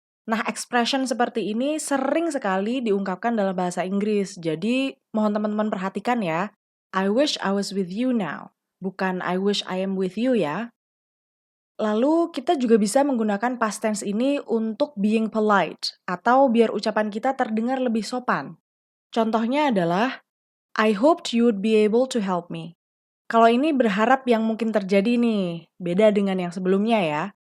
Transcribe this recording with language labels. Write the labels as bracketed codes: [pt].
[id] Nah, expression seperti ini sering sekali diungkapkan dalam bahasa Inggris. Jadi, mohon teman-teman perhatikan ya. [en] I wish I was with you now. [id] Bukan [en] I wish I am with you [id] ya. Lalu, kita juga bisa menggunakan past tense ini untuk [en] being polite, [id] atau biar ucapan kita terdengar lebih sopan. Contohnya adalah, [en] I hoped you would be able to help me. [id] Kalau ini berharap yang mungkin terjadi nih, beda dengan yang sebelumnya ya.